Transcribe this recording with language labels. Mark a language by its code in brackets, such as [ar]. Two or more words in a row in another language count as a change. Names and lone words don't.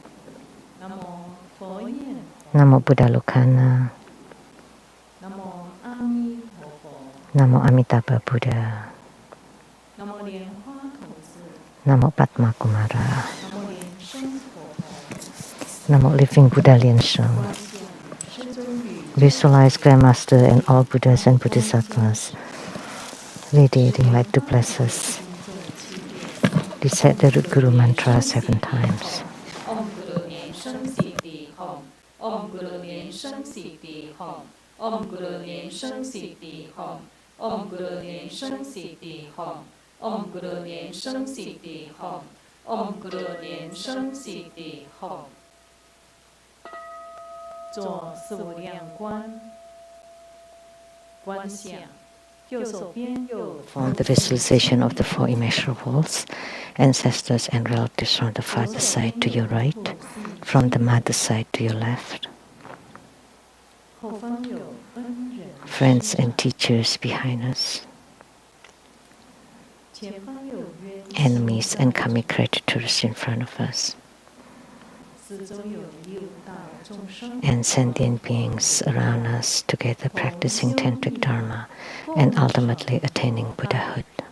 [sa] नमो बुद्ध लोकन. नमो अमिताभ बुद्ध. नमो पद्म कुमार. Namo Living Buddha Liansheng. [en] Visualize Grandmaster and all Buddhas and Bodhisattvas radiating light to bless us. Recite the root Guru mantra 7 times. [sa] Om Guru Liansheng Siddhi Hom. Om Guru Liansheng Siddhi Hom. Om Guru Liansheng Siddhi Hom. Om Guru Liansheng Siddhi Hom. Om Guru Liansheng Siddhi Hom. Om Guru Liansheng Siddhi Hom. [zh] 做四无量观，观想。 [en] From the visualization of the 4 immeasurables, ancestors and relatives from the father side to your right, from the mother side to your left, friends and teachers behind us, enemies and karmic creditors in front of us, and sentient beings around us together practicing tantric dharma and ultimately attaining Buddhahood.